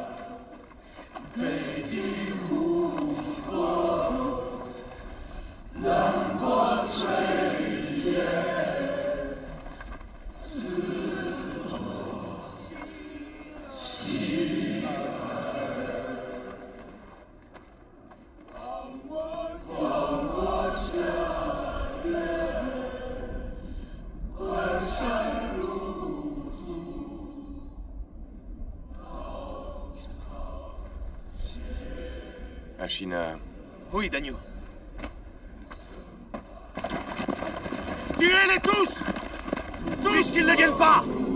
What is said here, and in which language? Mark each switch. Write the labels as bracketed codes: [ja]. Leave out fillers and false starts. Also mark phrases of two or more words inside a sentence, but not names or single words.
[zh] 北地胡风，南国炊烟，四风起儿，望我家园。关山入祖， [fr] Ashina. Oui, Dagnou. Tuez-les tous! Puisqu'ils ne viennent pas!